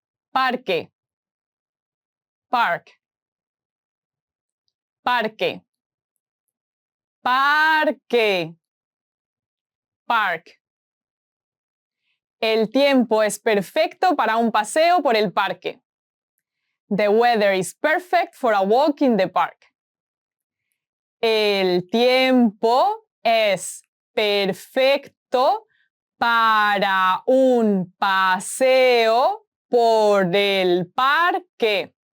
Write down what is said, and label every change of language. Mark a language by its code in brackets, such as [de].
[es] Parque. [en] Park. [es] Parque. Parque. [en] Park. [es] El tiempo es perfecto para un paseo por el parque. [en] The weather is perfect for a walk in the park. [es] El tiempo es perfecto para un paseo por el parque.